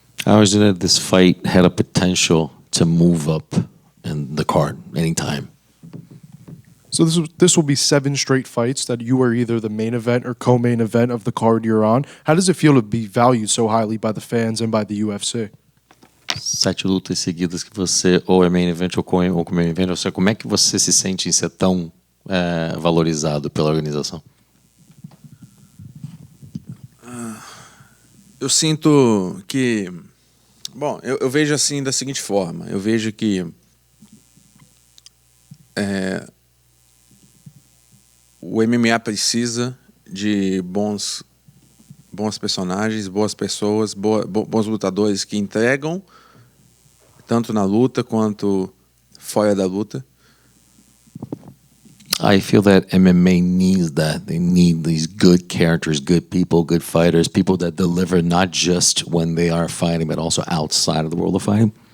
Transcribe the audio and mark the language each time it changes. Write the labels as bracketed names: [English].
[English] I always knew that this fight had a potential to move up in the card anytime. So this will be 7 straight fights that you are either the main event or co-main event of the card you're on. How does it feel to be valued so highly by the fans and by the UFC? [Portuguese] 7 lutas seguidas que você ou é main event ou co-main event. Ou seja, como é que você se sente em ser tão valorizado pela organização? Eu sinto que... Bom, eu vejo assim da seguinte forma. Eu vejo que o MMA precisa de bons personagens, boas pessoas, bons lutadores que entregam tanto na luta quanto fora da luta. [English] I feel that MMA needs that. They need these good characters, good people, good fighters, people that deliver not just when they are fighting, but also outside of the world of fighting.